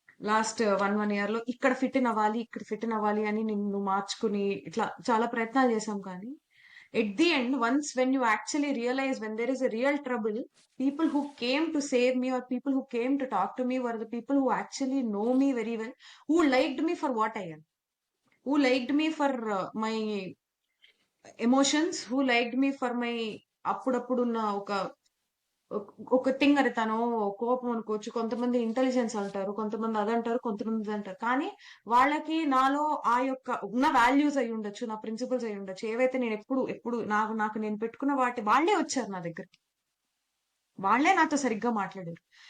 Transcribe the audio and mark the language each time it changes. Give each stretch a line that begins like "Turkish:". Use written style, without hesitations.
Telugu: Last 1 year లో ఇక్కడ fit in అవ్వాలి అని నిన్ను మార్చుకుని ఇట్లా చాలా ప్రయత్నాలు చేసాం.
English: కానీ at the end once when you actually realise when there is a real trouble, people who came to save me or people who came to talk to me were the people who actually know me very well, who liked me for what I am. Who liked me for my emotions, who liked me for my
Telugu: అప్పుడప్పుడున్న ఒక
English: Thing.
Telugu: అది తను కోపం అనుకోవచ్చు, కొంతమంది intelligence అంటారు, కొంతమంది అదంటారు, కొంతమంది ఇది అంటారు. కానీ వాళ్ళకి నాలో ఆ యొక్క ఉన్న వాల్యూస్ అయి ఉండొచ్చు, నా ప్రిన్సిపల్స్ అయి ఉండొచ్చు, ఏవైతే నేను ఎప్పుడు ఎప్పుడు నాకు నాకు నేను పెట్టుకున్న వాటి వాళ్ళే వచ్చారు నా దగ్గరికి, వాళ్ళే నాతో సరిగ్గా మాట్లాడారు.